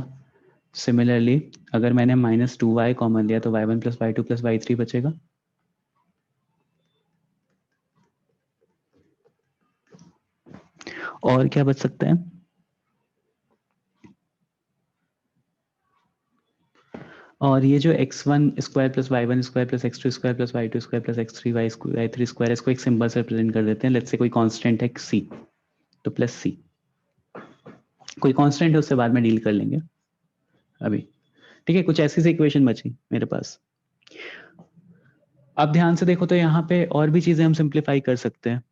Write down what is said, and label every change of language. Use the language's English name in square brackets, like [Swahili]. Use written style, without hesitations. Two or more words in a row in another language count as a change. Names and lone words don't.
[Hindi] सिमिलरली अगर मैंने -2y कॉमन लिया तो y1 + y2 + y3 बचेगा। और क्या बच सकता है? और ये जो x1² + y1² + x2² + y2² + x3 y3², इसको एक सिंबल से रिप्रेजेंट कर देते हैं। [English] let's say [Hindi] कोई कांस्टेंट है c, तो +c। कोई कांस्टेंट है उससे बाद में डील कर लेंगे अभी, ठीक है? कुछ ऐसी सी इक्वेशन बची मेरे पास। अब ध्यान से देखो तो यहाँ पे और भी चीजें हम सिंप्लीफाई कर सकते हैं।